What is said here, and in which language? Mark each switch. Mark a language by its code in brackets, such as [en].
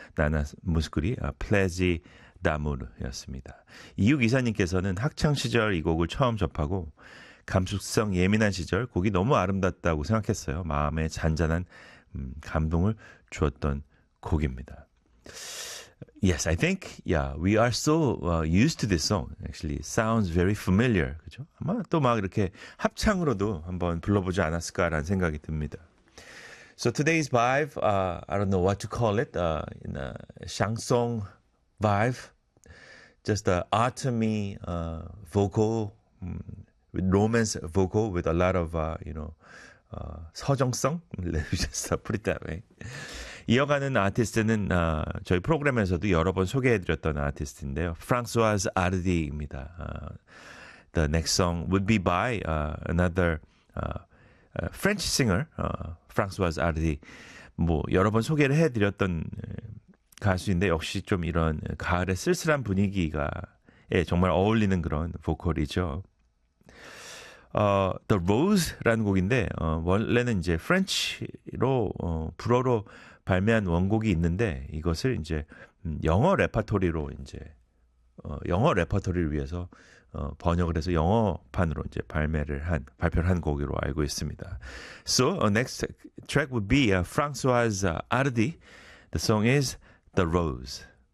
[ko] 나나 무스쿠리 플레지 다무르였습니다. 이육 이사님께서는 학창 시절 이 곡을 처음 접하고 감수성 예민한 시절 곡이 너무 아름답다고 생각했어요. 마음에 잔잔한 감동을 주었던 곡입니다. [en] Yes, I think yeah, we are so used to this song. Actually, sounds very familiar. [ko] 그죠? 아마 또막 이렇게 합창으로도 한번 불러보지 않았을까라는 생각이 듭니다. [en] So today's vibe, I don't know what to call it, in a chanson vibe, just a autumny vocal, with romance vocal with a lot of you know, 서정성. Let's just put it that way. [ko] 이어가는 아티스트는 저희 프로그램에서도 여러 번 소개해드렸던 아티스트인데요. 프랑스와즈 아르디입니다. [en] The next song would be by another French singer, 프랑스와즈 아르디. [ko] 뭐 여러 번 소개를 해드렸던 가수인데 역시 좀 이런 가을의 쓸쓸한 분위기가 정말 어울리는 그런 보컬이죠. The Rose라는 곡인데 원래는 이제 프렌치로 불어로 발매한 원곡이 있는데 이것을 이제 영어 레퍼토리로 이제 영어 레퍼토리를 위해서 번역을 해서 영어판으로 이제 발표한 곡으로 알고 있습니다. [en] So next track would be Françoise Hardy. The song is The Rose.